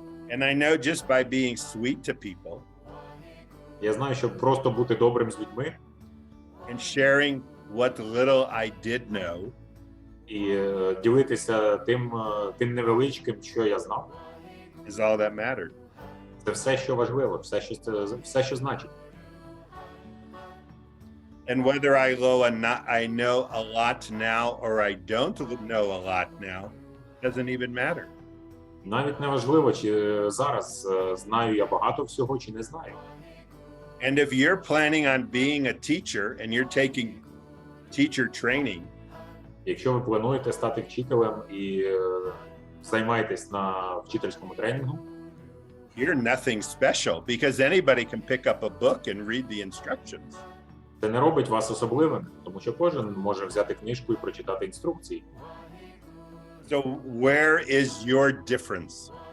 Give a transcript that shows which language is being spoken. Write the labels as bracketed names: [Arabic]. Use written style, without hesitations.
[English] And I know just by being sweet to people [Ukrainian] Я знаю, що просто бути добрим з людьми [English] and sharing what little I did know [Ukrainian] і ділитися тим невеличким, що я знав, [English] is all that mattered. [Ukrainian] це все, що важливо, все, що значить. [English] And whether I know a lot now or I don't know a lot now doesn't even matter. [Ukrainian] Навіть не важливо, чи зараз знаю я багато всього, чи не знаю. [English] And if you're planning on being a teacher and you're taking teacher training, [Ukrainian] Якщо ви плануєте стати вчителем і займаєтесь на вчительському тренінгу, [English] you're nothing special because anybody can pick up a book and read the instructions. [Ukrainian] це не робить вас особливим, тому що кожен може взяти книжку і прочитати інструкції. [English] So where is your difference?